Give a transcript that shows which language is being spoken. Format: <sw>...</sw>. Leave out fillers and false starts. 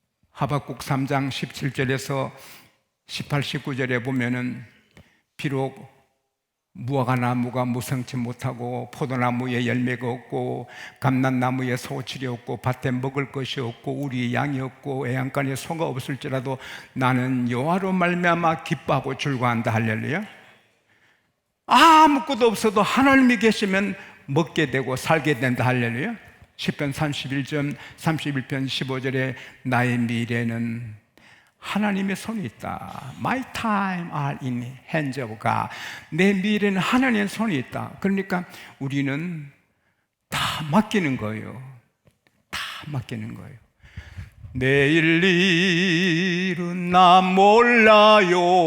<ko>하박국 3장 17절에서 18, 19절에 보면은 비록 무화과 나무가 무성치 못하고 포도나무에 열매가 없고 감람나무에 소출이 없고 밭에 먹을 것이 없고 우리의 양이 없고 애양간에 소가 없을지라도 나는 여호와로 말미암아 기뻐하고 즐거워한다. 할렐루야. 아무것도 없어도 하나님이 계시면 먹게 되고 살게 된다. 할렐루야. 시편 31편 15절에 나의 미래는 하나님의 손에 있다.</ko> <en>My time are in hands of God.</en> <ko>내 미래는 하나님의 손에 있다. 그러니까 우리는 다 맡기는 거예요. 다 맡기는 거예요. 내일 일은 나 몰라요.</ko>